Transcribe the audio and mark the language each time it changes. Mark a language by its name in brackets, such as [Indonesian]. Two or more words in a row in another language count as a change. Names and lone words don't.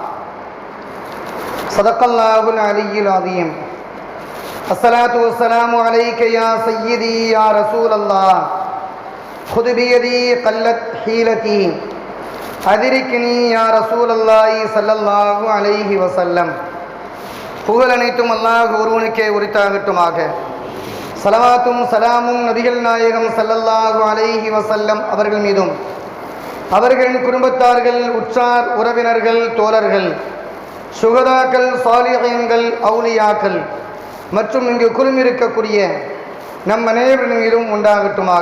[Arabic] صدق الله العلي العظيم الصلاة والسلام عليك يا سيدي يا رسول الله خذ بيدي قلت حيلتي أدركني يا رسول الله صلى الله عليه وسلم [Tamil] புகழ் அனைத்தும் அல்லாஹ் ஒருவனுக்கே உரித்தாகட்டுமாக. ஸலவாத்தும் சலாமும் நபிகள் நாயகம் [Arabic] صلى الله عليه وسلم [Tamil] அவர்கள் மீதும் அவர்களின் குடும்பத்தார்கள், உற்றார் உறவினர்கள், தோழர்கள், சுகதாக்கள், சாலிஹீன்கள், அவுலியாக்கள் மற்றும் இங்கு குழுமிருக்கக்கூடிய நம் அனைவரின் மீதும் உண்டாகட்டுமாக.